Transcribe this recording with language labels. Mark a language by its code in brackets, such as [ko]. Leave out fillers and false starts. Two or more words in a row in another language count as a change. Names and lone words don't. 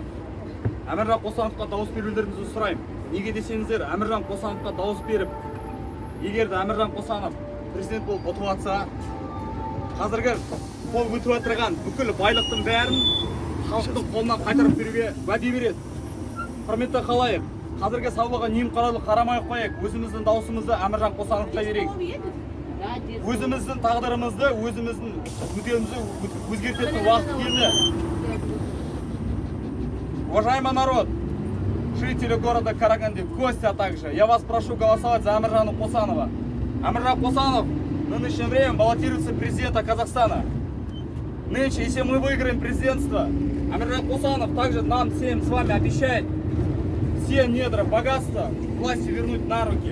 [kk] Әміржан Қосановқа дауыс берулеріңізді сұраймын. Неге десеңіздер, Әміржан Қосановқа дауыс беріп, егер де Әміржан Қосанов президент болып ұтып жатса, қазіргі қол өтіп отырған бүкіл байлықтың бәрін халықтың қолынан қайтарып беруге уәде береді. Құрметті халайық, қазіргі саулығы немқұрайлы қарамай қояйық, өзіміздің даусымызды Әміржан Қосановқа берейік. Өзіміздің тағдырымызды, өзіміздің мүддемізді өзгертетін уақыт келді. [ru] Уважаемый народ, жители города Караганды, гости, а также, я вас прошу голосовать за Әміржана Қосанова. Әміржан Қосанов в нынешнее время баллотируется президента Казахстана. Нынче, если мы выиграем президентство, Әміржан Қосанов также нам всем с вами обещает все недра, богатства власти вернуть на руки.